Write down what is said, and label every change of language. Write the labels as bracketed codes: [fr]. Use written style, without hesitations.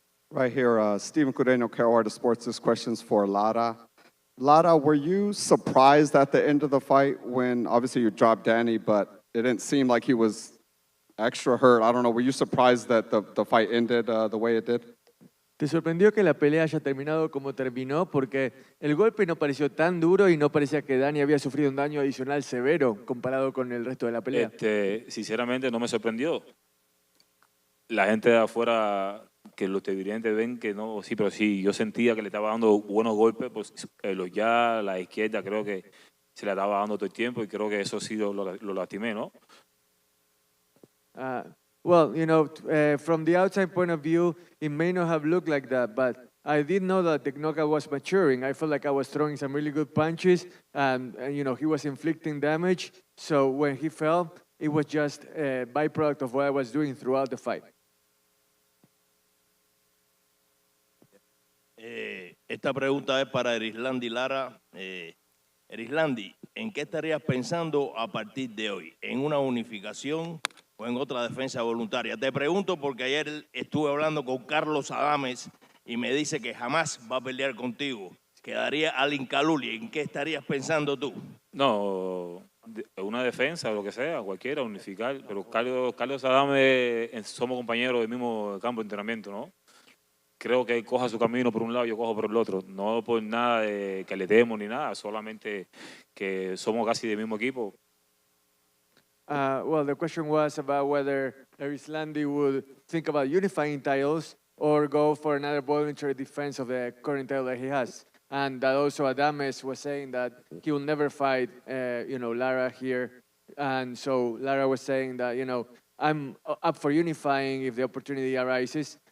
[en] Right here, Stephen Cudeno, Carolina Sports. This question's for Lara. Lara, were you surprised at the end of the fight when, obviously, you dropped Danny, but it didn't seem like he was extra hurt? I don't know. Were you surprised that the fight ended the way it did? [es] ¿Te sorprendió que la pelea haya terminado como terminó? Porque el golpe no pareció tan duro y no parecía que Dani había sufrido un daño adicional severo comparado con el resto de la pelea. Sinceramente no me sorprendió. La gente de afuera, que los televidentes ven que no, sí, pero sí, yo sentía que le estaba dando buenos golpes, pues la izquierda creo que se le estaba dando todo el tiempo y creo que eso sí lo lastimé, ¿no? [en] Well, from the outside point of view, it may not have looked like that, but I didn't know that the knockout was maturing. I felt like I was throwing some really good punches, and he was inflicting damage. So when he fell, it was just a byproduct of what I was doing throughout the fight. [es] Esta pregunta es para Erislandy Lara. Erislandy, ¿en qué estarías pensando a partir de hoy? ¿En una unificación o en otra defensa voluntaria? Te pregunto porque ayer estuve hablando con Carlos Adames y me dice que jamás va a pelear contigo. Quedaría al Incaluli. ¿En qué estarías pensando tú? No, una defensa, lo que sea, cualquiera, unificar. Pero Carlos Adame, somos compañeros del mismo campo de entrenamiento, ¿no? Creo que él coja su camino por un lado, yo cojo por el otro. No por nada de que le demos ni nada, solamente que somos casi del mismo equipo. [en] Well, the question was about whether Erislandy would think about unifying titles or go for another voluntary defense of the current title that he has. And that also Adames was saying that he will never fight, Lara here. And so Lara was saying that, I'm up for unifying if the opportunity arises.